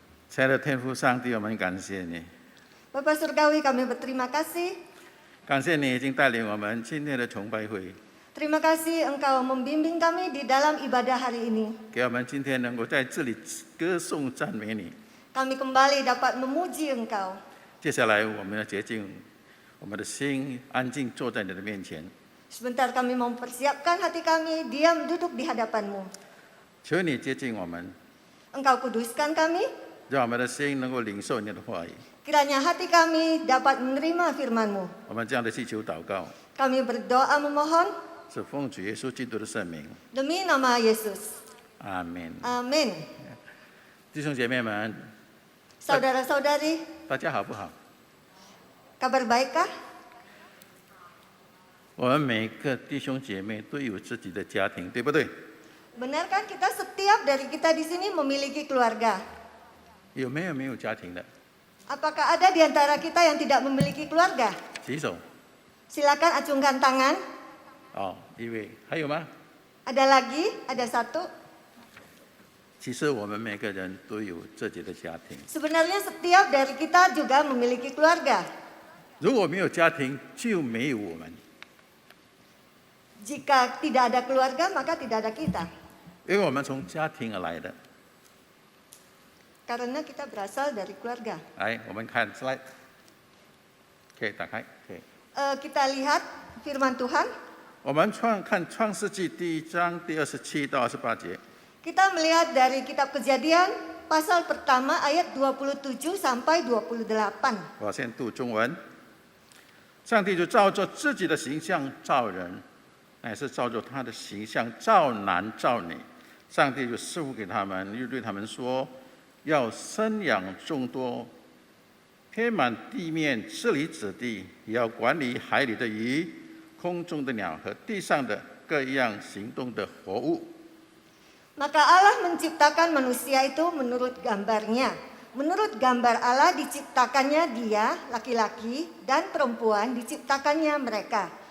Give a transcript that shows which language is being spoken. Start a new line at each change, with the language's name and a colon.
Chinese: 亲爱的天父上帝，我们感谢你，
Indonesian: Bapak Surgawi, kami berterima kasih.
Chinese: 感谢你已经带领我们今天的崇拜会，
Indonesian: Terima kasih Engkau membimbing kami di dalam ibadah hari ini.
Chinese: 给我们今天能够在这里歌颂赞美你。
Indonesian: Kami kembali dapat memuji Engkau.
Chinese: 接下来我们要洁净我们的心，安静坐在你的面前。
Indonesian: Sebentar kami mempersiapkan hati kami, diam duduk di hadapan-Mu.
Chinese: 求你接近我们，
Indonesian: Engkau kuduskan kami,
Chinese: 让我们的心能够领受你的话语。
Indonesian: kiranya hati kami dapat menerima firman-Mu.
Chinese: 我们这样的祈求祷告，
Indonesian: Kami berdoa memohon
Chinese: 是奉主耶稣基督的圣名，
Indonesian: demi nama Yesus.
Chinese: 阿门。
Indonesian: Amin.
Chinese: 弟兄姐妹们，
Indonesian: Saudara-saudari,
Chinese: 大家好不好？
Indonesian: kabar baikkah?
Chinese: 我们每个弟兄姐妹都有自己的家庭，对不对？
Indonesian: Benar kan kita setiap dari kita di sini memiliki keluarga?
Chinese: 有没有家庭的？
Indonesian: Apakah ada di antara kita yang tidak memiliki keluarga?
Chinese: 举手。
Indonesian: Silakan acungkan tangan.
Chinese: 哦，一位，还有吗？
Indonesian: Ada lagi? Ada satu.
Chinese: 其实我们每个人都有自己的家庭。
Indonesian: Sebenarnya setiap dari kita juga memiliki keluarga.
Chinese: 如果没有家庭，就没有我们。
Indonesian: Jika tidak ada keluarga, maka tidak ada kita.
Chinese: 因为我们从家庭而来的。
Indonesian: Karena kita berasal dari keluarga.
Chinese: 来，我们看 slide， 可以打开，可以。
Indonesian: Kita lihat firman Tuhan.
Chinese: 我们看创世纪第1章第27到28节。
Indonesian: Kita melihat dari kitab Kejadian pasal pertama ayat 27 sampai 28.
Chinese: 我先读中文。上帝就照着自己的形象造人，乃是照着他的形象造男造女。上帝就赐福给他们，又对他们说：要生养众多，遍满地面，治理子地，也要管理海里的鱼、空中的鸟和地上的各样行动的活物。
Indonesian: Maka Allah menciptakan manusia itu menurut gambarnya. Menurut gambar Allah diciptakannya dia, laki-laki, dan perempuan diciptakannya mereka.